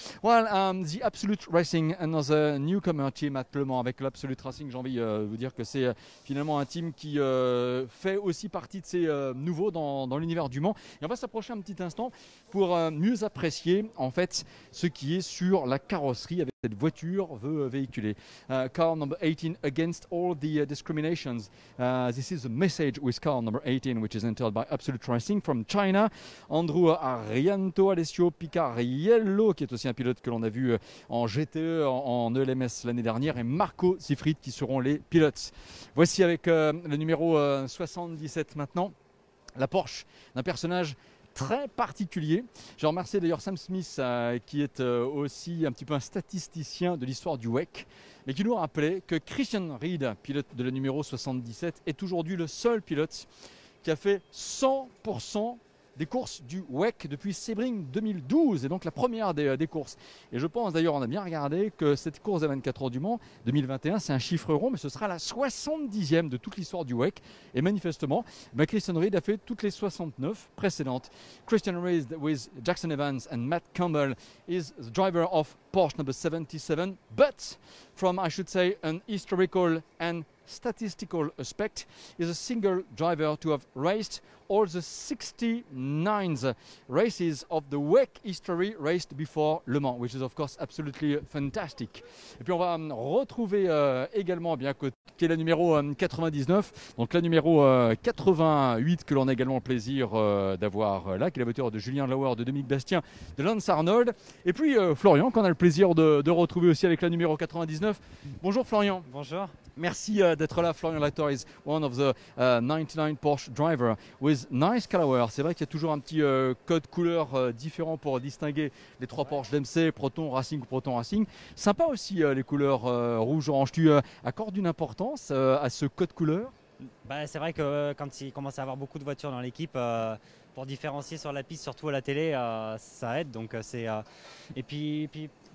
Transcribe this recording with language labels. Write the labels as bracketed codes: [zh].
[en] Well, the Absolute Racing, another newcomer team at Le Mans. [fr] Avec l'Absolute Racing, j'ai envie de vous dire que c'est finalement un team qui fait aussi partie de ces nouveaux dans l'univers du Mans. Et on va s'approcher un petit instant pour mieux apprécier en fait ce qui est sur la carrosserie avec cette voiture veut véhiculer. [en] Car number 18, against all the discriminations. This is a message with car number 18, which is entered by Absolute Racing from China. [fr] Andrew Arianto, Alessio Picariello, qui est aussi un pilote que l'on a vu en GTE, en ELMS l'année dernière, et Marco Siffrit qui seront les pilotes. Voici avec le numéro 77 maintenant, la Porsche d'un personnage très particulier. Je remercie d'ailleurs Sam Smith qui est aussi un petit peu un statisticien de l'histoire du WEC, mais qui nous rappelait que Christian Reed, pilote de la numéro 77, est aujourd'hui le seul pilote qui a fait 100% des courses du WEC depuis Sebring 2012, et donc la première des courses. Et je pense d'ailleurs, on a bien regardé, que cette course des 24 heures du Mans 2021, c'est un chiffre rond, mais ce sera la 70e de toute l'histoire du WEC. Et manifestement, Christian Reed a fait toutes les 69 précédentes. [en] Christian Reed with Jackson Evans and Matt Campbell is the driver of Porsche number 77, but from, I should say, an historical and statistical aspect, is a single driver to have raced all the 69 races of the WEC history raced before Le Mans, which is of course absolutely fantastic. [fr] Et puis on va retrouver également qui est la numéro 99, donc la numéro 88 que l'on a également le plaisir d'avoir là, qui est la voiture de Julien Lauer, de Dominique Bastien, de Lance Arnold, et puis Florian qu'on a le plaisir de retrouver aussi avec la numéro 99. Bonjour Florian. Bonjour. Merci d'être là. [en] Florian Lator is one of the 99 Porsche driver with nice color. [fr] C'est vrai qu'il y a toujours un petit code couleur différent pour distinguer les 3 Porsche DMC, Proton Racing ou Proton Racing. Sympa aussi les couleurs rouge-orange. Tu accordes une importance à ce code couleur? C'est vrai que quand il commence à avoir beaucoup de voitures dans l'équipe, pour différencier sur la piste, surtout à la télé, ça aide. Donc et puis